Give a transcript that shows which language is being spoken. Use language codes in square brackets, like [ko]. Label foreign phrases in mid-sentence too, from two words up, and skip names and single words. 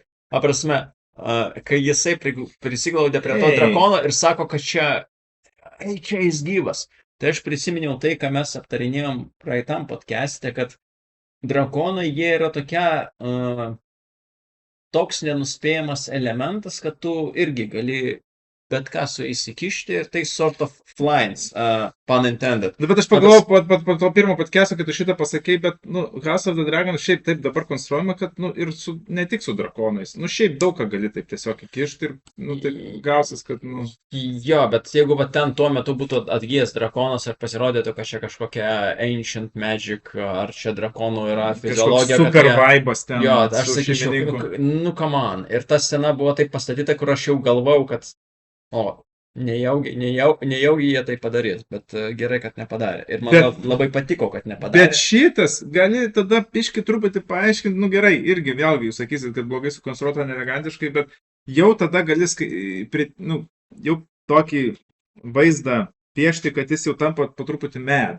[lt] Aprasme, kai jisai prisiglaudė prie to drakono ir sako, kad čia jis gyvas. Tai aš prisiminiau tai, ką mes aptarinėjom praeitam podcast'e, kad drakonai, jie yra toks nenuspėjamas elementas, kad tu irgi gali bet ką su įsikišti ir tai [en] sort of flies, pun intended. [lt] Bet aš pagalvojau po to pirmo podcast'o, kad tu šitą pasakei, bet, nu, House of the Dragon šiaip taip dabar konstruojama, kad, nu, ir ne tik su drakonais, nu, šiaip daug ką gali taip tiesiog įkišti ir, nu, tai gausis, kad, nu... Jo, bet jeigu va ten tuo metu būtų atgijęs drakonas ir pasirodytų, kad čia kažkokia [en] ancient magic, [lt] ar čia drakonų yra fiziologija, kad super vaibas ten. Jo, aš sakyčiau, nu, [en] come on. [lt] Ir ta scena buvo taip pastatyta, kur aš jau galvau, kad nejaugi jie tai padarys, bet gerai, kad nepadarė. Ir man labai patiko, kad nepadarė. Bet šitas gali tada piški truputį paaiškinti, nu gerai, irgi vėlgi jūs sakysit, kad blogai sukonstruota neelegantiškai, bet jau tada gali jau tokį vaizdą piešti, kad jis jau tampa po truputį mad.